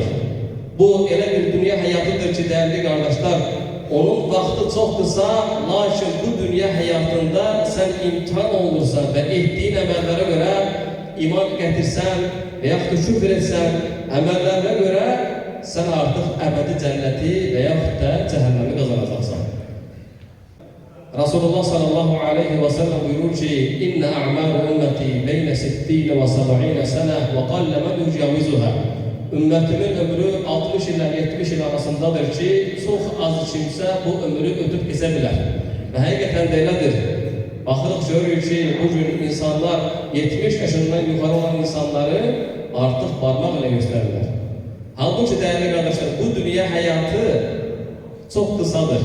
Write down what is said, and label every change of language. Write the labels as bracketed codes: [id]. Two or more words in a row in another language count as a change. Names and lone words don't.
[az] Bu elə bir dünya həyatıdır ki, dəyərli qardaşlar, onun vaxtı çox qısa, lakin bu dünya həyatında sən imtihan olursan və etdiyin əməllərə görə iman gətirsən və yaxud küfr etsən, əməllərə görə sən artıq əbədi cənnəti və yaxud da cəhənnəmi qazanacaqsan. Rasulullah [ar] صلى الله عليه وسلم [az] buyurur ki, [ar] إن أعمار أمتي بين 60 و 70 سنة و قل من يجاوزها. [az] Ümmetimin ömrü 60 ilə 70 il arasındadır ki, çox az kimsə bu ömrü ötüb keçə bilər. Və həqiqətən də elədir. Baxırıq görürük ki, bugün insanlar 70 yaşından yuxarı olan insanları artıq parmaq ilə göstərirlər. Halbuki dəyərli qardaşlar, bu dünya həyatı çox qısadır.